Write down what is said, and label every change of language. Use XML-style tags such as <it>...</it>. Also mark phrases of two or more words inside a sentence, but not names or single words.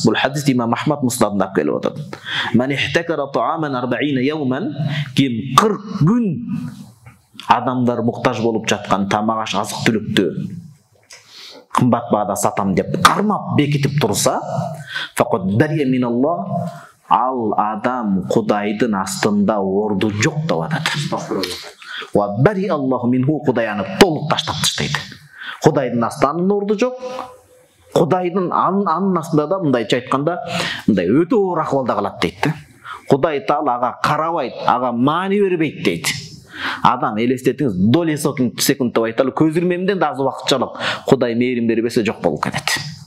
<ky>Бул хадис имам Ахмад Муснадында алып келип атат.</ky> <ar>من احتكر طعاما</ar> <ky>40 яуман, ким 40 күн адамдар муктаж болуп жаткан тамак аш азык түлүктү кымбат баада сатам деп кармап бекитип турса,</ky> <ar>فقد برئ من الله,</ar> <ky>ал адам Кудайдын астында орду жок деп атат.</ky> <ar>وبرئ الله منه,</ar> <ky>Кудай аны толук таштап таштайт. Кудайдын астында орду жок. Кудайдын анын астында да мындайча айтканда, мындай өтө оор акыбалда калат дейт. Кудай таала ага карабайт, ага маани бербейт дейт. Адам элестетиңиз,</ky> <ru>доли секунд</ru> <ky>деп айталы, көз ирмемден да аз убакытчалык Кудай мээрим бербесе жок болуп кетет.</ky>